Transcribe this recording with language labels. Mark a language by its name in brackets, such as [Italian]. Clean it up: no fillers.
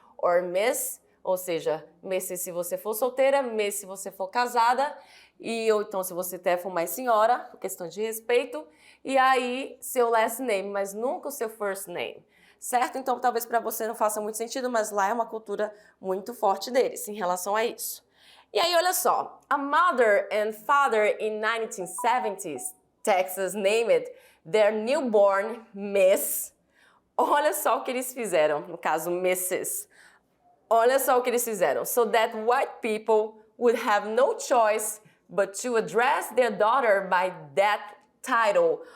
[Portuguese] or Miss, ou seja, Mrs. se você for solteira, Miss se você for casada, ou então se você até for mais senhora, por questão de respeito, e aí seu last name, mas nunca o seu first name, certo? Então talvez para você não faça muito sentido, mas lá é uma cultura muito forte deles em relação a isso. E aí olha só, [English] a mother and father in 1970s, Texas named their newborn Miss. [Portuguese] Olha só o que eles fizeram, no caso Mrs. Olha só o que eles fizeram. [English] So that white people would have no choice but to address their daughter by that title.